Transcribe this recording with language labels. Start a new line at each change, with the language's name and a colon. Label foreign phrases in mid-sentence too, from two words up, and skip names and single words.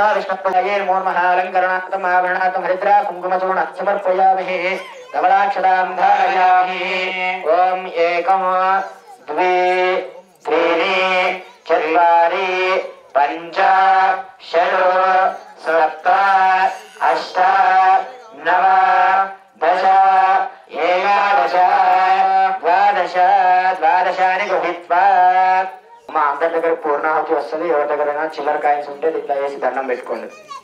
Sanskrit: विष्णुपतये नमो नमः अलङ्करणार्थम् आभरणार्थं हरिद्रा कुङ्कुमचूर्णं समर्पयामि धवलाक्षतां धारयामि ॐ एकं द्वे त्रीणि चत्वारि पञ्च षट् सप्त अष्ट नव दश एकादश द्वादश द्वादशानि गृहीत्वा
Telugu: మా అందరి దగ్గర పూర్ణాహుతి వస్తుంది. ఎవరి దగ్గరైనా చిల్లర కాయిన్స్ ఉంటే ఇట్లా వేసి దండం పెట్టుకోండి.